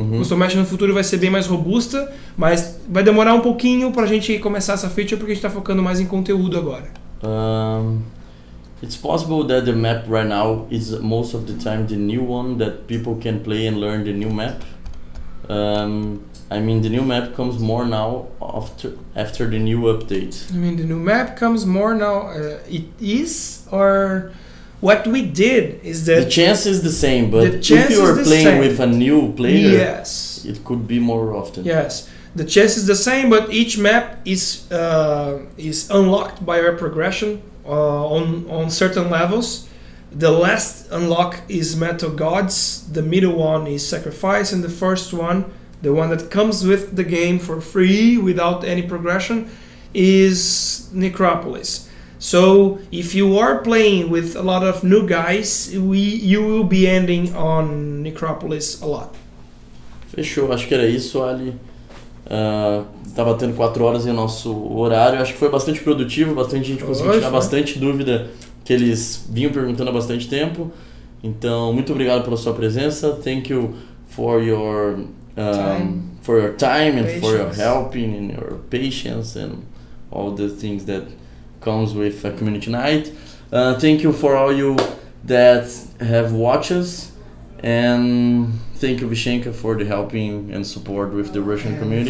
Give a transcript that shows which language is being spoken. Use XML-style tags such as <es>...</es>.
<pt>Custom match no futuro vai ser bem mais robusta, mas vai demorar um pouquinho pra gente começar essa feature porque a gente tá focando mais em conteúdo agora.</pt> <en>It's possible that the map right now is most of the time the new one that people can play and learn the new map. I mean, the new map comes more now after the new update. I mean, the new map comes more now. It is, or what we did is that the chance is the same, but if you are playing with a new player, yes, it could be more often. Yes, the chance is the same, but each map is unlocked by our progression on certain levels. The last unlock is Metal Gods, the middle one is Sacrifice, and the first one, the one that comes with the game for free without any progression, is Necropolis. So if you are playing with a lot of new guys, you will be ending on Necropolis a lot.</en> <pt>Fechou, acho que era isso, Ali. Tá batendo 4 horas em nosso horário. Acho que foi bastante produtivo, bastante gente conseguiu tirar bastante dúvida que eles vinham perguntando há bastante tempo. Então, muito obrigado pela sua presença.</pt> <en>Thank you for your time and for your helping and your patience and all the things that comes with a community night. Thank you for all you that have watched us, and thank you, Vishenka, for the helping and support with the Russian community.</en>